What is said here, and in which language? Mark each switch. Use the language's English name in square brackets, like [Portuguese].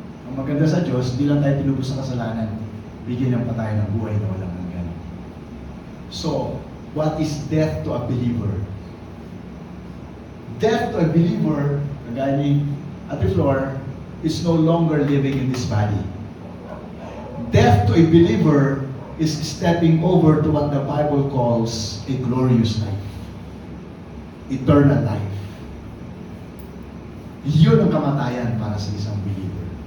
[Filipino] Ang maganda sa Diyos, hindi lang tayo tinubos sa kasalanan. Bigyan ng patay ng buhay na walang hanggan. [English] So, what is death to a believer? Death to a believer, kagaya ni Ate Flor, is no longer living in this body. Death to a believer is stepping over to what the Bible calls a glorious life. Eternal life. [Filipino] Yun ang kamatayan para sa isang believer.